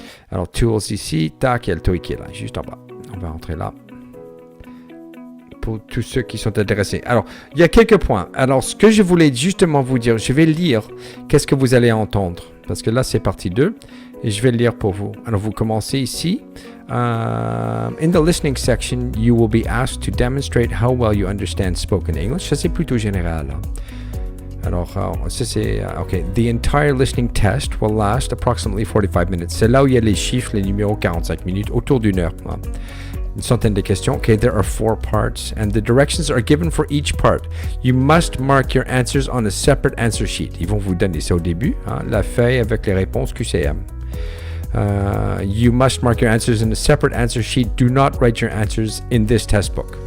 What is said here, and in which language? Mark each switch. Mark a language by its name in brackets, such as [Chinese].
[French] Alors, Tools ici, tac, il y a le TOEIC qui est là, juste en bas. On va rentrer là. Pour tous ceux qui sont intéressés. Alors, il y a quelques points. Alors, ce que je voulais justement vous dire, je vais lire qu'est-ce que vous allez entendre. Parce que là, c'est partie 2 et je vais le lire pour vous. Alors, vous commencez ici. [English] In the listening section, you will be asked to demonstrate how well you understand spoken English. [French] Ça, c'est plutôt général. Alors, ça, c'est... [English] OK. The entire listening test will last approximately 45 minutes. [French] C'est là où il y a les chiffres, les numéros 45 minutes, autour d'une heure. Une centaine de questions. [English] OK, there are 4 parts, and the directions are given for each part. You must mark your answers on a separate answer sheet. [French] Ils vont vous donner ça au début, la feuille avec les réponses QCM. [English] You must mark your answers in a separate answer sheet. Do not write your answers in this test book.